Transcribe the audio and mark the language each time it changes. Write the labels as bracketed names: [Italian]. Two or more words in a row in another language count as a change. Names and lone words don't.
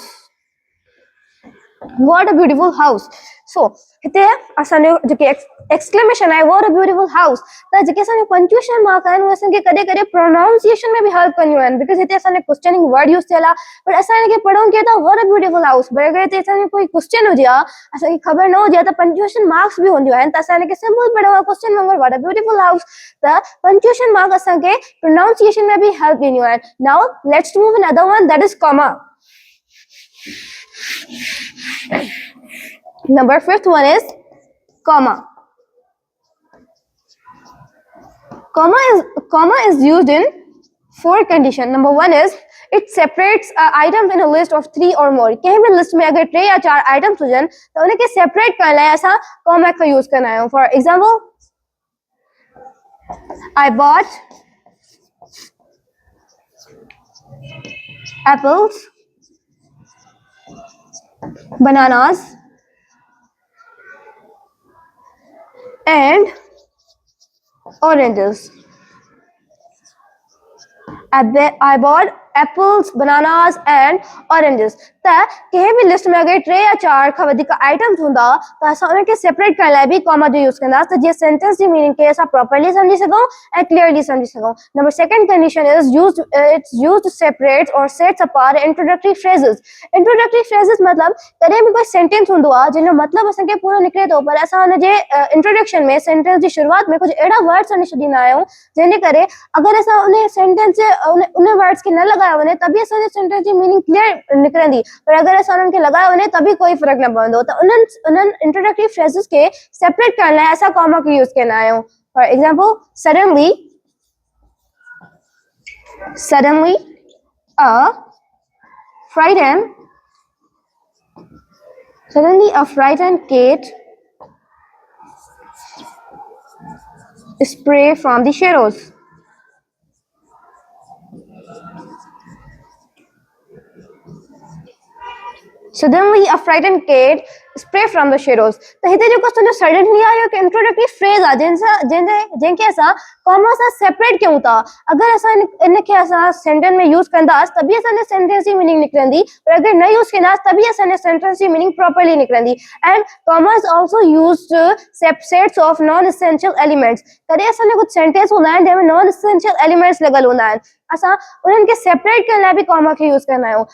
[English] what a beautiful house। [Sindhi] सो हिते असांजो जेके एक्सक्लेमेशन आहे [English] what a beautiful house। [Sindhi] त जेके असांजे [English] punctuation mark [Sindhi] आहिनि उहे असांखे कॾहिं कॾहिं प्रोनाउंसिएशन में बि हेल्प कंदियूं आहिनि, बिकॉज़ हिते असांजे [English] questioning word [Sindhi] यूज़ थियल आहे, पर असां हिनखे पढ़ूं कीअं था [English] what a beautiful house। [Sindhi] पर अगरि हिते असांखे कोई क्वेश्चन हुजे हा, असांखे ख़बर न हुजे त [English] punctuation marks [Sindhi] बि हूंदियूं आहिनि, त असां हिनखे सिंपल पढ़ूं आहे क्वेश्चन वांगुरु [English] what a beautiful house। [Sindhi] त [English] punctuation mark [Sindhi] असांखे प्रोनाउंसिएशन में बि हेल्प ॾींदियूं आहिनि। [English] Now let's move in other one, that is comma. Number fifth one is comma। Comma is used in four conditions। Number one is it separates items in a list of 3 or more। [Hindi] कहीं भी [Sindhi] लिस्ट में अगर 3 या 4 आइटम्स हुजन [Hindi] तो उनके [Sindhi] सेपरेट करण लाइ असां कॉमा [Hindi] का यूज करना है। [English] For example, I bought apples, bananas and oranges। I bought apples, bananas and oranges. [Sindhi] त कंहिं बि लिस्ट में अगर 3 या 4 खां वधीक आइटम्स हूंदा त असां उनखे सेपरेट करण लाइ बि कॉमा जो यूज़ कंदासीं त जीअं सेंटेंस जी मीनिंग खे असां प्रॉपर्ली समझी सघूं ऐं क्लियरली समझी सघूं. [English] Number second condition is it's used to separate or sets apart introductory phrases. introductory phrases [Sindhi] मतलब कॾहिं बि कोई सेंटेंस हूंदो आहे जिन जो मतिलबु असांखे पूरो निकिरे थो पर असां हुनजे इंट्रोडक्शन में सेंटेंस जी शुरूआत में कुछ अहिड़ा वर्ड्स हणी छॾींदा आहियूं जंहिंजे करे अगर असां उन सेंटेंस उन वर्ड्स खे न लगायो वञे तभी असांजे सेंटेंस जी मीनिंग क्लियर निकिरंदी पर अगर असां उन्हनि खे लगायो वञे तभी कोई फर्क न पवंदो. त उन्हनि [English] introductory phrases [Sindhi] खे सेपरेट करण लाइ असां कॉमा खे यूज़ कंदा आहियूं. [English] For example suddenly a frightened cat spray from the shadows. Suddenly a frightened cat spray from the shadows. [Sindhi] त हिते जेको असांजो सडनली आहे हिकु [English] introductory phrase [Sindhi] आहे जंहिंखे असां कॉमा सां सेपरेट कयूं था. अगर असां इनखे असां सेंटेंस में यूज़ कंदासीं तभी असांजे सेंटेंस जी मीनिंग निकिरंदी पर अगर न यूज़ कंदासीं तभी असांजे सेंटेंस जी मीनिंग प्रॉपर्ली निकिरंदी. [English] And comma is also used sets of non essential elements. [Sindhi] कॾहिं असांजे कुछ सेंटेंस हूंदा आहिनि जंहिंमें [English] non essential elements [Sindhi] लॻल हूंदा आहिनि असां उन्हनि खे सेपरेट करण लाइ बि कॉमा खे यूज़ कंदा आहियूं.